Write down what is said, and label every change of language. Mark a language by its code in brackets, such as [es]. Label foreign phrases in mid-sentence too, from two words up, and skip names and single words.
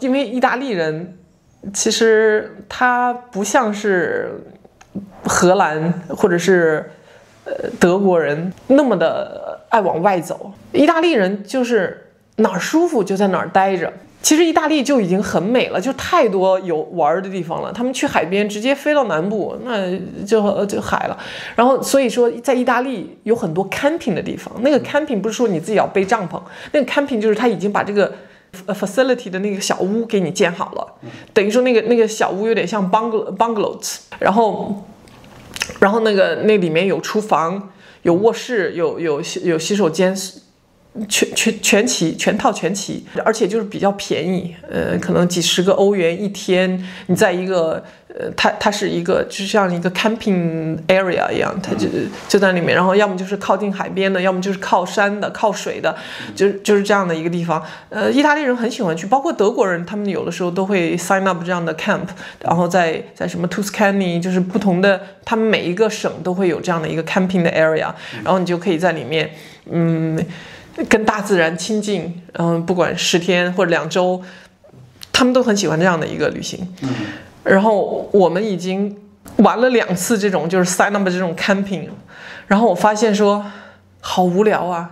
[zh] 因為意大利人其實他不像是荷蘭或者是德國人那麼的愛往外走，意大利人就是哪兒舒服就在哪兒待着。其實意大利就已經很美了，就太多有玩的地方了。他們去海邊直接飛到南部，那就海了。然後所以說在意大利有很多 camping 的地方，那個 camping 不是說你自己要背帳篷，那個 camping 就是他已經把這個 facility 的那個小屋給你建好了，等於說那個小屋有點像 bungalows， 然後那裡面有廚房，有卧室，有洗手間，全套全齊，而且就是比較便宜，可能幾十個歐元一天，你在一個它是一個就像一個 [en] camping area [zh] 一樣，它就在裡面，然後要麼就是靠近海邊的，要麼就是靠山的、靠水的，就是這樣的一個地方。意大利人很喜歡去，包括德國人，他們有的時候都會 [en] sign up [zh] 這樣的 camp， 然後在什麼 Tuscany， 就是不同的，他們每一個省都會有這樣的一個 camping 的 area，然後你就可以在裡面，跟大自然親近，不管10天或者2週，他們都很喜歡這樣的一個旅行。然後我們已經玩了2次這種就是 [en] sign up [zh] 這種 camping， 然後我發現說好無聊啊。